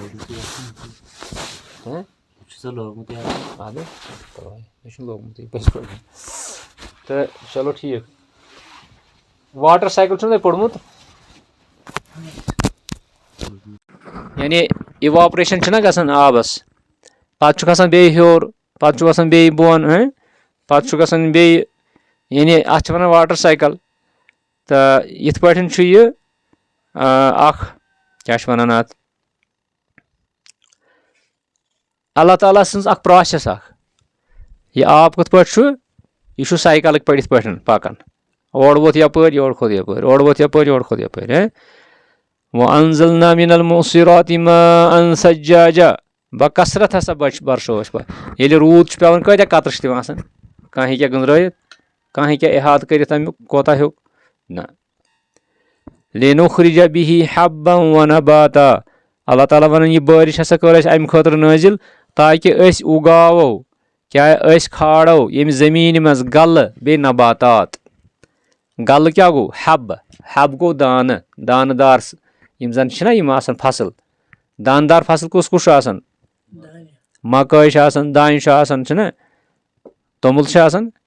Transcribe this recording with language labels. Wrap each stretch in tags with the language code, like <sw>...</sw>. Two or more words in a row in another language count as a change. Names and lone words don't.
<ks>تہٕ چلو ٹھیٖک</ks> <en>water cycle</en> <ks>چھُنہ تۄہہِ پوٚرمُت یعنی اِواپریشن چھِنہ گژھان آبس پتہٕ چھُ کھسان بیٚیہِ ہیوٚر پتہٕ چھُ وَسان بیٚیہِ بۄن پتہٕ چھُ گژھان بیٚیہِ یعنی اَتھ چھِ وَنان</ks> <en>water cycle</en> <ks>تہٕ یِتھ پٲٹھۍ چھُ یہِ اکھ کیٛاہ چھِ وَنان اَتھ اللہ تعالیٰ سٕنٛز اکھ پرٛاسٮ۪س اکھ یہِ آب کِتھ پٲٹھۍ چھُ یہِ چھُ سایکلٕکۍ پٲٹھۍ یِتھ پٲٹھۍ پَکان اورٕ ووت یَپٲرۍ یورٕ کھوٚت یَپٲرۍ اورٕ ووت یَپٲرۍ یورٕ کھوٚت یَپٲرۍ</ks> <ar>وَأَنزَلْنَا مِنَ الْمُعْصِرَاتِ مَاءً ثَجَّاجًا</ar> <ks>بَکثرت ہسا برشو أسۍ پَتہٕ ییٚلہِ روٗد چھُ پیٚوان کۭتیاہ قطرٕ چھِ تِم آسان کانٛہہ ہیٚکیٛاہ گٔنٛزرٲیِتھ کانٛہہ ہیٚکیٛاہ احاطہٕ کٔرِتھ اَمیُک کوتاہ ہیوٚک نہ</ks> <ar>لِنُخرِجَ بِهِ حَبًّا وَنَبَاتًا</ar> <ks>اللہ تعالیٰ وَنان یہِ بٲرِش ہسا کٔر اَسہِ اَمہِ خٲطرٕ نٲزِل تاکہِ أسۍ اُگاوو کیٛاہ أسۍ کھالو ییٚمہِ زٔمیٖنہِ منٛز غلہٕ بیٚیہِ نباتات غلہٕ کیٛاہ گوٚو حب گوٚو دانہٕ دار یِم زن چھِنہ یِم آسان فصل دانہٕ دار فصل کُس چھُ آسان مکٲے چھِ آسان دانہِ چھُ آسان چھُنہ توٚمُل چھُ آسان</ks>